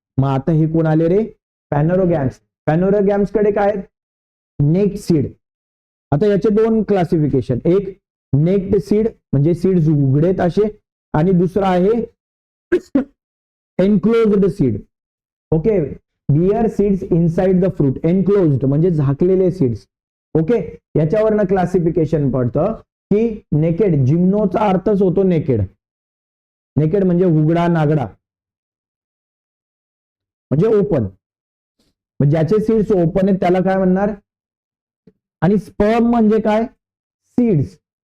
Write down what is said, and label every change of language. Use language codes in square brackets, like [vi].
[mr] मग आता हे कोण आले रे? पॅनोरोगॅम्स. पॅनोरोगॅम्स कडे काय? Necked seed. आता याचे दोन क्लासिफिकेशन, एक नेक्ड सीड म्हणजे सीड्स उघडेत असे, आणि दुसरा आहे enclosed seed. [en] Okay, bear seeds inside the fruit. [mr] Enclosed म्हणजे झाकलेले सीड्स. ओके, याच्यावरनं क्लासिफिकेशन पडतं की नेकेड. जिम्नोचा अर्थच होतो नेकेड. नेकेड म्हणजे उघडा नागडा, म्हणजे ओपन. ज्याचे सीड्स ओपन आहेत त्याला काय म्हणणार? आणि स्पर्म म्हणजे काय? सीड्स.